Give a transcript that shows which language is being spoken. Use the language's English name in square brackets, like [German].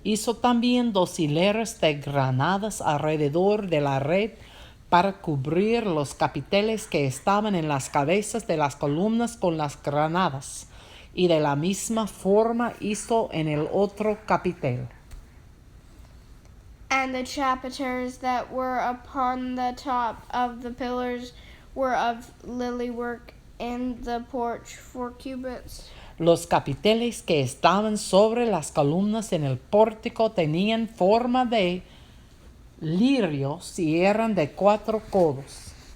[Spanish] Hizo también 2 hileras de granadas alrededor de la red para cubrir los capiteles que estaban en las cabezas de las columnas con las granadas. Y de la misma forma hizo en el otro capitel. [English] And the chapiters that were upon the top of the pillars were of lily work in the porch 4 cubits. [Spanish] Los capiteles que estaban sobre las columnas en el pórtico tenían forma de lirios y eran de 4 codos.